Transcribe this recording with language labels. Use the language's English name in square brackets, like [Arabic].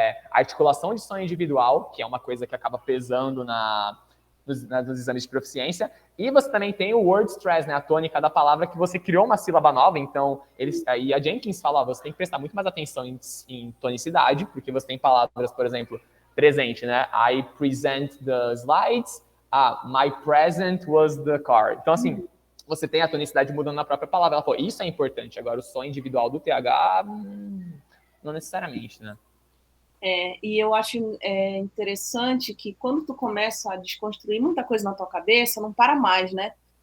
[Portuguese] A articulação de som individual, que é uma coisa que acaba pesando nos exames de proficiência, e você também tem o word stress, né, a tônica da palavra, que você criou uma sílaba nova, então, e a Jenkins fala, você tem que prestar muito mais atenção em tonicidade, porque você tem palavras, por exemplo, presente, né? [English] I present the slides, my present was the car. [Portuguese] Então, assim, você tem a tonicidade mudando na própria palavra. Ela falou, isso é importante. Agora, o som individual do TH, não necessariamente, né? E eu acho interessante que quando tu começa a desconstruir muita coisa na tua cabeça, não para mais, né?